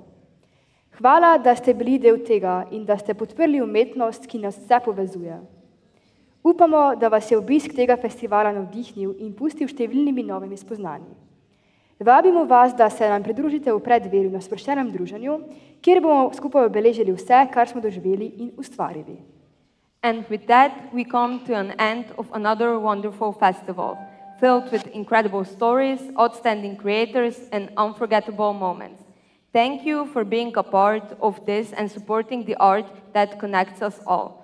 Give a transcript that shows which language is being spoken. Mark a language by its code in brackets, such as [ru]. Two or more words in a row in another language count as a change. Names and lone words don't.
[sl] Hvala, da ste bili del tega in da ste podprli umetnost, ki nas vse povezuje. Upamo, da vas je obisk tega festivala navdihnil in pustil številnimi novimi spoznanji. Vabimo vas, da se nam pridružite v predverju na sproščenem druženju, kjer bomo skupaj obeležili vse, kar smo doživeli in ustvarili. [en] And with that, we come to an end of another wonderful festival, filled with incredible stories, outstanding creators, and unforgettable moments. Thank you for being a part of this and supporting the art that connects us all.